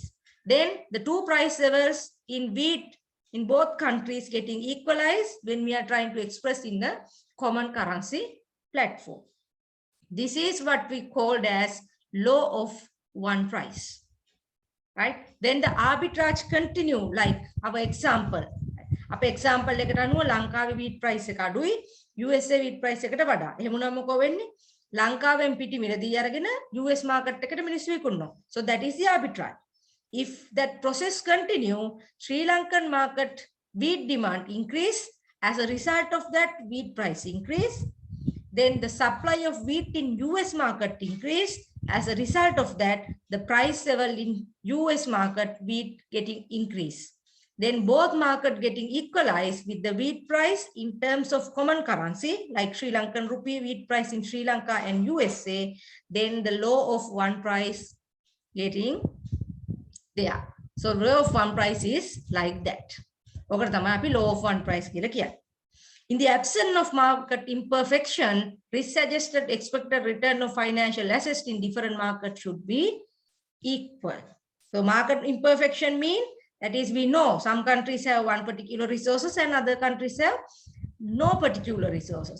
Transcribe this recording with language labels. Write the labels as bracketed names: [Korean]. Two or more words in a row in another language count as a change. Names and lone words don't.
[English] Then the two price levels in wheat in both countries getting equalized when we are trying to express in the common currency platform. This is what we called as law of one price. Right? Then the arbitrage continue like our example. Our example [Sinhala] එකට අනුව ලංකාවේ [English] wheat price [Sinhala] එක අඩුයි [English] USA wheat price [Sinhala] එකට වඩා. එහෙම වුණාම මොකෝ වෙන්නේ? ලංකාවෙන් පිටි මිලදී අරගෙන [English] US market [Sinhala] එකට මිනිස්සු විකුණනවා. [English] So that is the arbitrage. If that process continue, Sri Lankan market wheat demand increase. As a result of that, wheat price increase. Then the supply of wheat in US market increase. As a result of that, the price level in US market wheat getting increase. then both market getting equalized with the wheat price in terms of common currency, like Sri Lankan rupee, wheat price in Sri Lanka and USA, then the law of one price getting there. So law of one price is like that. [Sinhala] ඔකට තමයි අපි [English] law of one price [Sinhala] කියලා කියන්නේ. [English] In the absence of market imperfection, risk-adjusted expected return of financial assets in different markets should be equal. So market imperfection means, that is, we know some countries have one particular resources and other countries have no particular resources.